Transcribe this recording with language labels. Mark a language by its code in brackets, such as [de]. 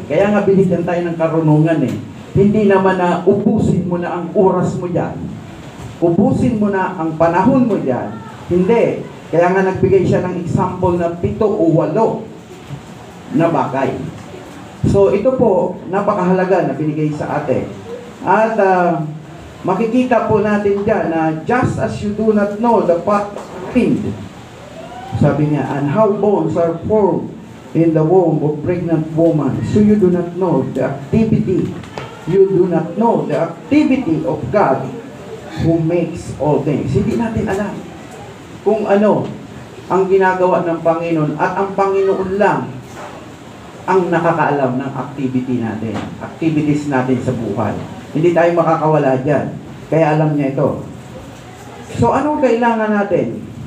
[tl] Kaya nga binigyan tayo ng karunungan eh. Hindi naman na ubusin mo na ang oras mo dyan. Ubusin mo na ang panahon mo dyan. Hindi. Kaya nga nagbigay siya ng example na 7 o 8 na bagay. So ito po, napakahalaga na binigay sa atin. At makikita po natin dyan na [en] just as you do not know the path wind, [tl] sabi niya, [en] and how bones are formed in the womb of pregnant woman, so you do not know the activity. You do not know the activity of God who makes all things. [tl] Hindi natin alam kung ano ang ginagawa ng Panginoon, at ang Panginoon lang ang nakakaalam ng activity natin, activities natin sa buhay. Hindi tayo makakawala dyan. Kaya alam niya ito. So, anong kailangan natin?